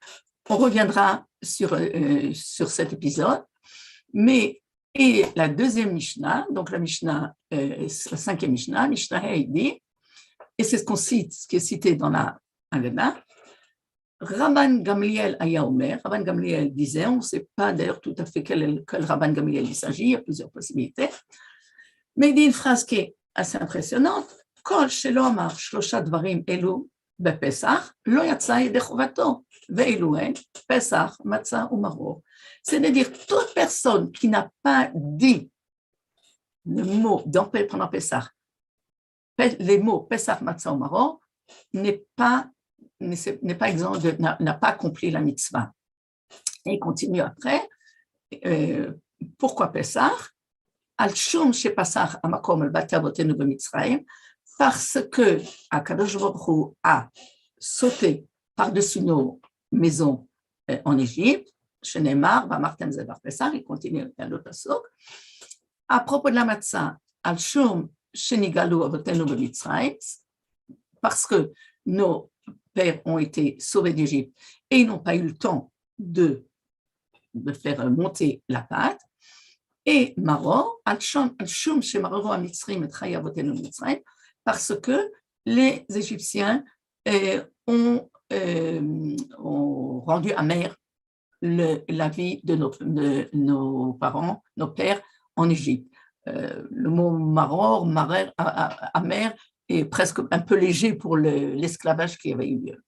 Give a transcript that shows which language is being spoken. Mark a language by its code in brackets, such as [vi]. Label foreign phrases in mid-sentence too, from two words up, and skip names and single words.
[fr] On reviendra sur cet épisode, et la deuxième Mishnah, donc la Mishnah, la 5e Mishnah, Mishnah Hey dit, et c'est ce qui est cité dans la Haggadah, [he] רבן גמליאל היה אומר, [fr] Rabban Gamliel disait, on ne sait pas d'ailleurs tout à fait quel Rabban Gamliel il s'agit, il y a plusieurs possibilités, mais il dit une phrase qui est assez impressionnante, [he] כל שלא אמר שלושה דברים אלו בפסח, לא יצא ידי חובתו, ואילו הן, פסח, מצה ומרור. [fr] C'est-à-dire, toute personne qui n'a pas dit le mot pendant Pessah, les mots Pessah, Matzah ou Maror, n'est pas exempt, n'a pas accompli la mitzvah. Et il continue après. Pourquoi Pessah? [he] על שום שפסח המקום על בתי אבותינו במצרים, [fr] parce que [he] הקדוש ברוך הוא [fr] a sauté par-dessus nos maisons en Égypte, [he] שנאמר ואמרתם זבח פסח, [fr] il continue dans l'autre pasuk. À propos de la matzah, [he] על שום שנגאלו אבותינו במצרים, [fr] parce que nos pères ont été sauvés d'Égypte et ils n'ont pas eu le temps de faire monter la pâte. [he] Et Maror, על שום שמררו המצרים את חיי אבותינו במצרים, [fr] parce que les Égyptiens ont rendu amère la vie de nos parents, nos pères en Égypte. Le mot maror, amer, est presque un peu léger pour l'esclavage qui avait eu lieu.